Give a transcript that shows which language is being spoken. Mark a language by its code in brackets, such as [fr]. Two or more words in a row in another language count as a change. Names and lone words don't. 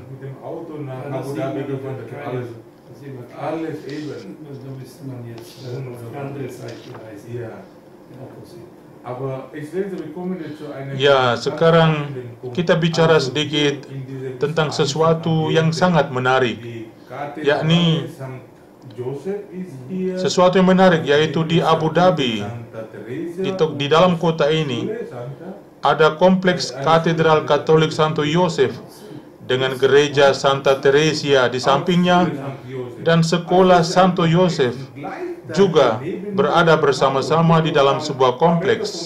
[de] Mit dem Auto nach Abu Dhabi gefahren, alles, alles eben. Da müsste man jetzt auf die andere Seite reisen. Ja. Opposite. Aber ich denke, wir kommen jetzt zu einer. [id] Ya, sekarang kita bicara sedikit tentang sesuatu yang sangat menarik, yakni sesuatu yang menarik, yaitu di Abu Dhabi, di dalam kota ini ada kompleks katedral Katolik Santo Yosef dengan gereja Santa Teresia di sampingnya, dan sekolah Santo Yosef juga berada bersama-sama di dalam sebuah kompleks.